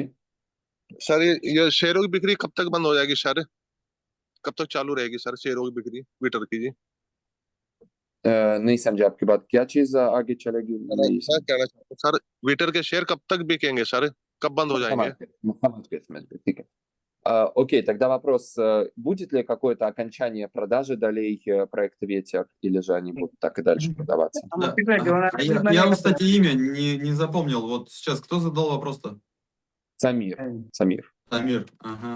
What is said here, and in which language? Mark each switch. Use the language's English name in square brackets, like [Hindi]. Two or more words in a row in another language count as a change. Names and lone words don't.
[Hindi] सर, ये शेयरों की बिक्री कब तक बंद हो जाएगी सर? कब तक चालू रहेगी सर शेयरों की बिक्री ट्विटर की जी? नहीं समझे आपकी बात, क्या चीज आगे चलेगी? मैं कहना चाहता हूँ सर, ट्विटर के शेयर कब तक बिकेंगे सर? कब बंद हो जाएंगे? समझ गए, ठीक है. [Russian] Окей, тогда вопрос, будет ли какое-то окончание продажи долей проекта Ветер, или же они будут так и дальше продаваться? Да. Я, кстати, имя не запомнил. Вот сейчас кто задал вопрос-то? Самир. Самир, ага.